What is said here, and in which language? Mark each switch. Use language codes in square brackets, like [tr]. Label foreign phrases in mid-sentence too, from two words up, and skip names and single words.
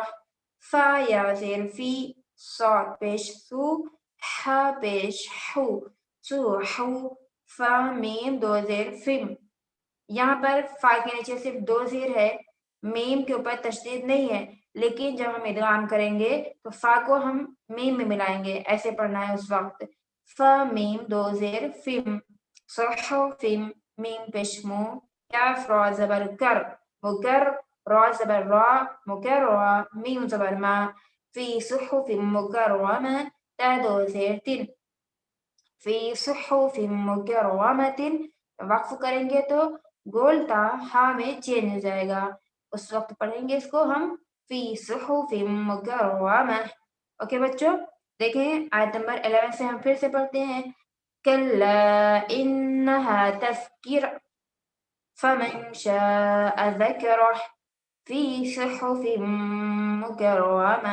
[ur] فا یا زیر فی، صاد پیش سو، حا پیش حو، سوحو. فا میم دو زیر فم. یہاں پر فا کے نیچے صرف 2 زیر ہے، میم کے اوپر تشدید نہیں ہے، لیکن جب ہم ادغام کریں گے تو فا کو ہم میم میں ملائیں گے. ایسے پڑھنا ہے اس وقت. فا میم 2 زیر فم، صحفم، میم پیش مو، کاف را زبر کر، مکر، را زبر را، مکررہ، میم زبر ما، [ar] فی صحف مکرمہ، [ur] تا 2 زیر تن، [ar] فی صحف مکرمۃ. [ur] وقف کریں گے تو گول تا ہا میں چینج ہو جائے گا. اس وقت پڑھیں گے اس کو ہم [ar] فی صحف مکرمہ. [ur] اوکے بچوں دیکھیں آیت نمبر 11 سے ہم پھر سے پڑھتے ہیں. [ar] کلا انہا تذکرہ فمن شاء ذکرہ فی صحف مکرمہ.